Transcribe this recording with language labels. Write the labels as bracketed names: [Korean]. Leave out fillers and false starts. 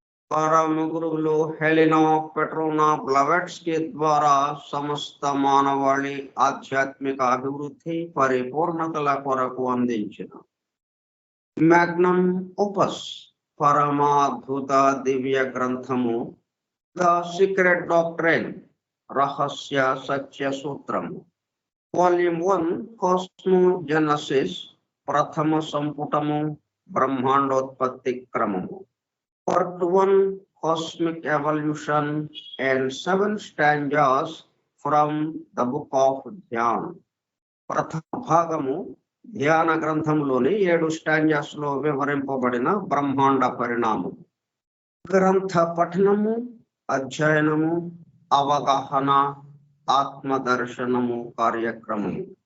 [Telugu] పరమ గురువులు హెలినా పెట్రోనా బ్లవెట్స్కీ ద్వారా సమస్త మానవాళి ఆధ్యాత్మిక అభివృద్ధి పరిపూర్ణతల కొరకు అందించిన మ్యాగ్నమ్ ఓపస్ పరమాద్భుత దివ్య గ్రంథము ద సీక్రెట్ డాక్ట్రైన్, రహస్య సత్య సూత్రము. వాల్యూమ్ 1 కాస్మోజెనసిస్, ప్రథమ సంపుటము బ్రహ్మాండోత్పత్తి క్రమము. [English] Part 1 Cosmic Evolution and 7 stanzas from the book of Dhyan. [Telugu] ప్రథమ భాగము ధ్యాన గ్రంథంలోని 7 స్టాంజాస్ లో వివరింపబడిన బ్రహ్మాండ పరిణామం. గ్రంథ పఠనము, అధ్యయనము, అవగాహన, ఆత్మదర్శనము కార్యక్రమము.